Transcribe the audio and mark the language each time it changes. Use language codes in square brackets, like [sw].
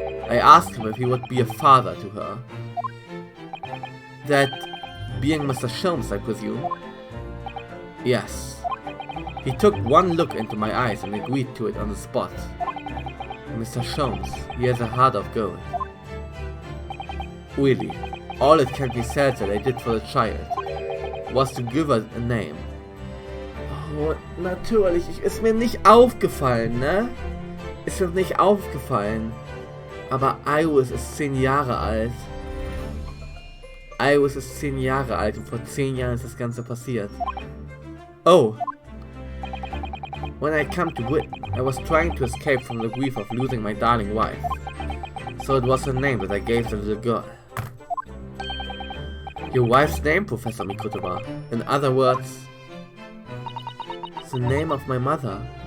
[en] I asked him if he would be a father to her. That being Mr. Sholmes, I presume? Yes. He took one look into my eyes and agreed to it on the spot. Mr. Sholmes, he has a heart of gold. Really, all it can be said that I did for the child was to give her a name. [de] Oh, natürlich, ist mir nicht aufgefallen, ne? Ist mir nicht aufgefallen. Aber Iris ist 10 Jahre alt. Iris ist 10 Jahre alt und vor 10 Jahren ist das Ganze passiert. Oh. [en] When I come to it, I was trying to escape from the grief of losing my darling wife. So it was her name that I gave the little girl. Your wife's name, Professor Mikotoba. In other words, the name of my mother.